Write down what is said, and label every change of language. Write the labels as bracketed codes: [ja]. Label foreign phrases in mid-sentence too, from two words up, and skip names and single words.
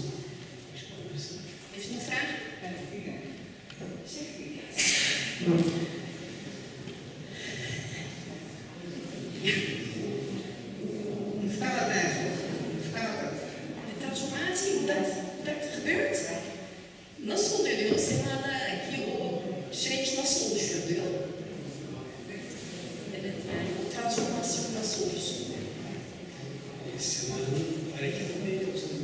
[nl] Heeft u nog vragen? De transformatie, hoe dat gebeurt? [tr] Nasıl oluyor? Sema'daki o süreç nasıl oluşuyor diyor. Evet, yani o transformasyon nasıl oluşuyor? Sema'nın hareketi mi yoksa